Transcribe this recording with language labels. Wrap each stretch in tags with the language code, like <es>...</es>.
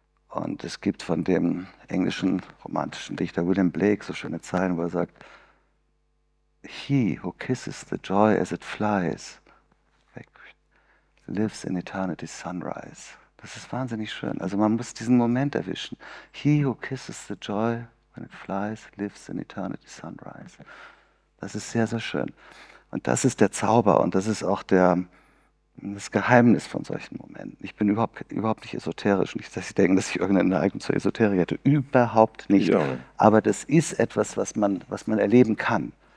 <de>Und es gibt von dem englischen romantischen Dichter William Blake so schöne Zeilen, wo er sagt,</de> <en>He who kisses the joy as it flies, lives in eternity's sunrise.</en> <de>Das ist wahnsinnig schön. Also man muss diesen Moment erwischen.</de> <en>He who kisses the joy when it flies, lives in eternity's sunrise.</en> <de>Das ist sehr, sehr schön. Und das ist der Zauber und das ist auch das Geheimnis von solchen Momenten. Ich bin überhaupt nicht esoterisch. Nicht, dass Sie denken, dass ich irgendeine Neigung zur Esoterik hätte. Überhaupt nicht. Ja. Aber das ist etwas, was man erleben kann.</de>